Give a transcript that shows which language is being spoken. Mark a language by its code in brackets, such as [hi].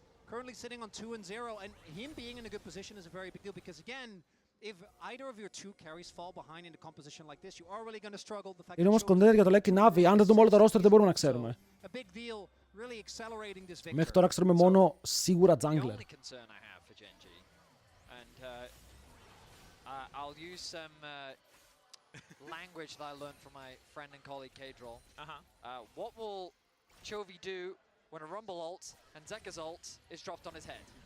[en] Currently sitting on 2-0, and him being in a good position is a very big deal because, again, if either of your two carries fall behind in a composition like this, you are really going to struggle. The fact [el] Είναι όμως contender για το Lucky Navi. Αν δεν δούμε όλο το roster, δεν μπορούμε να ξέρουμε. [en] a big deal, really accelerating this victory. [el] Μέχρι τώρα ξέρουμε μόνο σίγουρα jungler. [en] The only concern I have for Geng, and I'll use some language that I learned from my friend and colleague Kadrol. What will Chovy do when a Rumble ult and Zeka's ult is dropped on his head?